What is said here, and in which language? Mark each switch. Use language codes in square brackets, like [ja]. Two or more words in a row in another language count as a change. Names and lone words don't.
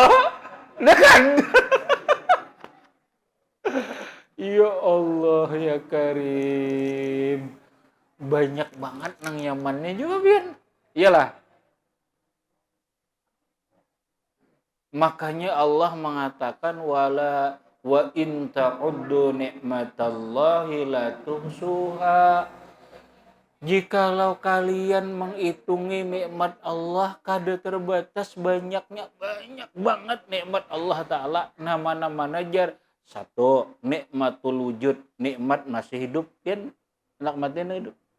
[bjn] Nah kan. Ya Allah ya Karim. Banyak banget nang nyamannya juga pian. Iyalah. Makanya Allah mengatakan wala [ar] وإن تعدوا نعمة الله لا تحصوها. [bjn] Jikalau kalian menghitungi nikmat Allah kada terbatas banyaknya, banyak banget nikmat Allah Ta'ala. Nama-nama najar. Satu, [ar] نعمة الوجود, [bjn] nikmat masih hidup. Kan anak mati hidup.